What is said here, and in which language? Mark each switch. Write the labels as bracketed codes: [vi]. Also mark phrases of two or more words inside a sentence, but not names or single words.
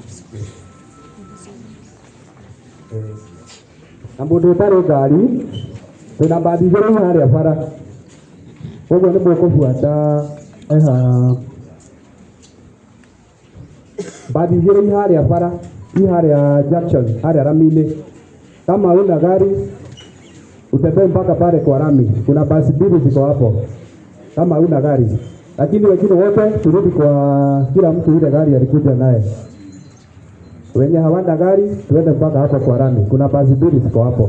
[ki] twina mbathi igĩrĩ harĩa bara, ũguo nĩ mũkũbuata mbathi igĩrĩ harĩa bara, harĩa junction, harĩa rami-inĩ. [sw] Kama una gari utembee mpaka pale kwa rami, kuna basi mbili ziko hapo kama una gari, lakini wengine wote turudi kwa kila mtu ile gari alikuja naye. Wenye hawana gari tuende mpaka hapo kwa rami, kuna basi mbili ziko hapo.